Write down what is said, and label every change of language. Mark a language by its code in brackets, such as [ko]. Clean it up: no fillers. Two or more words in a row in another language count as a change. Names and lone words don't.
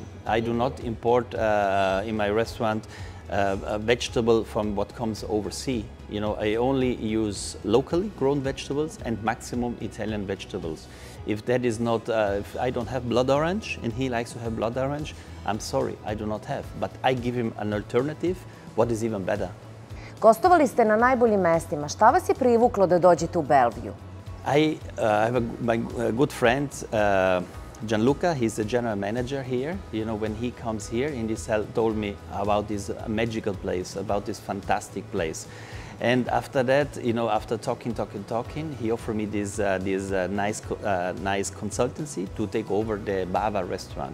[en] I do not import in my restaurant a vegetable from what comes overseas. You know, I only use locally grown vegetables and maximum Italian vegetables. If that is not, if I don't have blood orange and he likes to have blood orange, I'm sorry, I do not have. But I give him an alternative, what is even better. [sr] Gostovali ste na najboljim mestima. Šta vas je privuklo da dođete u Bellevue? [en] I have my good friend, Gianluca, he's the general manager here. You know, when he comes here, he told me about this magical place, about this fantastic place. And after that, you know, after talking, he offered me this nice consultancy to take over the BAVA restaurant.